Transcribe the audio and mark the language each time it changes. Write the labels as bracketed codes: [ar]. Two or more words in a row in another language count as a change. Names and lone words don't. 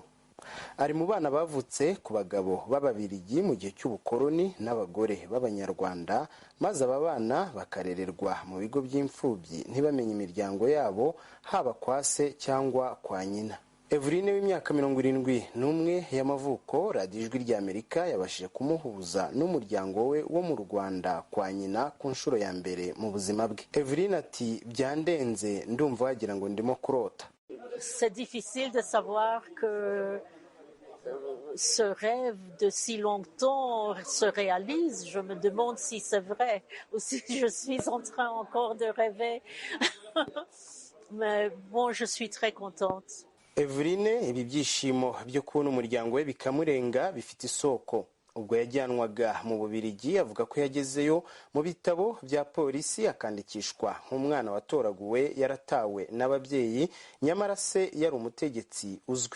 [rw] Ari mu bana bavutse ku bagabo b'Ababirigi mu gihe cy'ubukoroni n'abagore b'Abanyarwanda, maze aba bana bakarererwa mu bigo by'imfubyi ntibamenye imiryango yabo, haba kwa se cyangwa kwa nyina. Eveline w'imyaka 71 y'amavuko, radiyo Ijwi ry'Amerika yabashije kumuhuza n'umuryango we wo mu Rwanda kwa nyina ku nshuro ya mbere mu buzima bwe. Eveline ati, byandenze ndumva wagira ngo ndimo kurota. [fr] C'est difficile de savoir que ce rêve de si longtemps se réalise. Je me demande si c'est vrai ou si je suis en train encore de rêver. Mais bon, je suis très contente. [rw] Eveline, ibi byishimo byo kubona umuryango we bikamurenga bifite isoko. Ubwo yajyanwaga mu Bubiligi, avuga ko yagezeyo mu bitabo bya polisi akandikishwa nk'umwana watoraguwe yaratawe n'ababyeyi, nyamara se yari umutegetsi uzwi.